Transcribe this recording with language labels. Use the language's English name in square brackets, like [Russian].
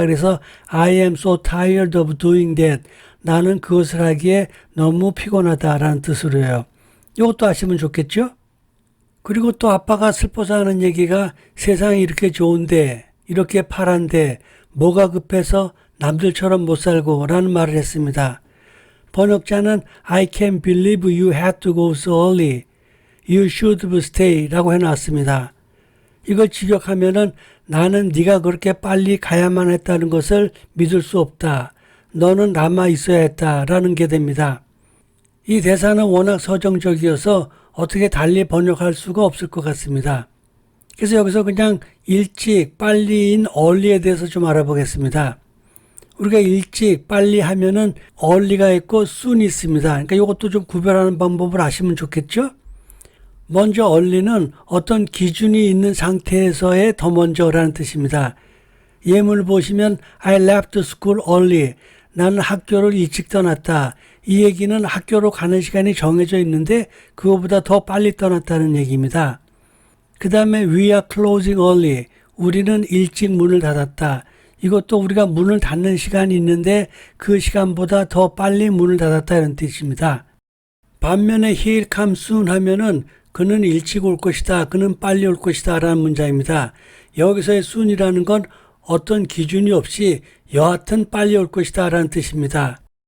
[Korean] 그래서 [English] I am so tired of doing that. [Korean] 나는 그것을 하기에 너무 피곤하다라는 뜻으로 해요. 이것도 아시면 좋겠죠? 그리고 또 아빠가 슬퍼서 하는 얘기가 세상이 이렇게 좋은데 이렇게 파란데 뭐가 급해서 남들처럼 못 살고 라는 말을 했습니다. 번역자는 [English] I can't believe you had to go so early. You should stay [Korean] 라고 해놨습니다. 이걸 직역하면은 나는 네가 그렇게 빨리 가야만 했다는 것을 믿을 수 없다. 너는 남아 있어야 했다라는 게 됩니다. 이 대사는 워낙 서정적이어서 어떻게 달리 번역할 수가 없을 것 같습니다. 그래서 여기서 그냥 일찍, 빨리인 early에 대해서 좀 알아보겠습니다. 우리가 일찍, 빨리 하면은 early가 있고 soon이 있습니다. 그러니까 이것도 좀 구별하는 방법을 아시면 좋겠죠? 먼저 early는 어떤 기준이 있는 상태에서의 더 먼저라는 뜻입니다. 예문을 보시면 [English] I left school early. [Korean] 나는 학교를 일찍 떠났다. 이 얘기는 학교로 가는 시간이 정해져 있는데 그거보다 더 빨리 떠났다는 얘기입니다. 그 다음에 [English] we are closing early. [Korean] 우리는 일찍 문을 닫았다. 이것도 우리가 문을 닫는 시간이 있는데 그 시간보다 더 빨리 문을 닫았다 이런 뜻입니다. 반면에 [English] he'll come soon [Korean] 하면은 그는 일찍 올 것이다. 그는 빨리 올 것이다 라는 문장입니다. 여기서의 soon이라는 건 어떤 기준이 없이 여하튼 빨리 올 것이다 라는 뜻입니다.